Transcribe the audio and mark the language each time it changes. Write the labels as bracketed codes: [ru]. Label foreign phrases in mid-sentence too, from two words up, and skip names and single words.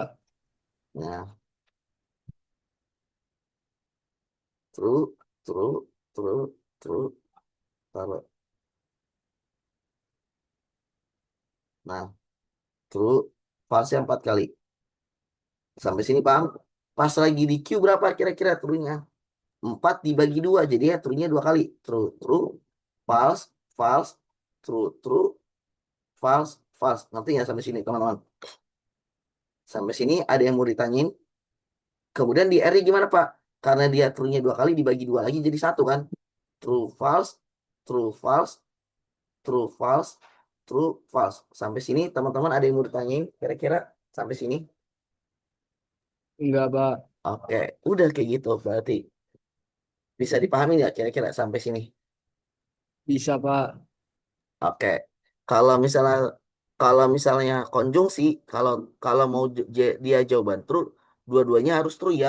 [id] Nah, [en] true, true, true, true, [id] taruh. Nah, [en] true, false- [id] nya 4 kali. Sampai sini paham? Pas lagi di Q berapa kira-kira true-nya? 4 dibagi 2, jadi ya true-nya 2 kali. [en] True, true, false, false, true, true, false, false. [id] Ngerti nggak sampai sini, teman-teman? Sampai sini ada yang mau ditanyain? Kemudian di R gimana, Pak? Karena dia true-nya 2 kali dibagi 2 lagi jadi 1 kan? [en] True, false, true, false, true, false, true, false. [id] Sampai sini teman-teman ada yang mau ditanyain kira-kira sampai sini? Enggak, Pak. Oke, udah kayak gitu berarti. Bisa dipahami nggak kira-kira sampai sini? Bisa, Pak. Oke. Kalau misalnya konjungsi, kalau kalau mau dia jawaban true, dua-duanya harus true ya.